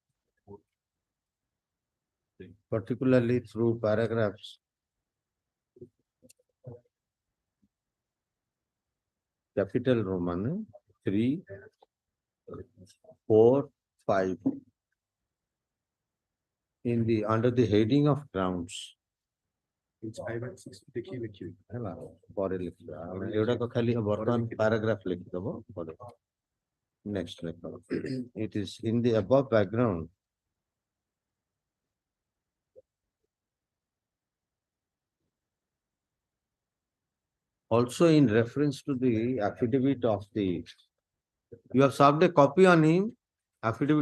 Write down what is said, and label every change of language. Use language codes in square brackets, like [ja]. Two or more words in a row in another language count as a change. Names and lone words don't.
[en] particularly through paragraphs capital Roman 3, 4, 5 in the under the heading of grounds. [or] ହେଲା ପରେ ଲେଖିବା ଆମେ ଏଗୁଡାକ ଖାଲି ବର୍ତ୍ତମାନ paragraph ଲେଖିଦବ ପରେ next ଲେଖିବ. [en] It is in the above background also in reference to the affidavit of the, you have served a copy on him, affidavit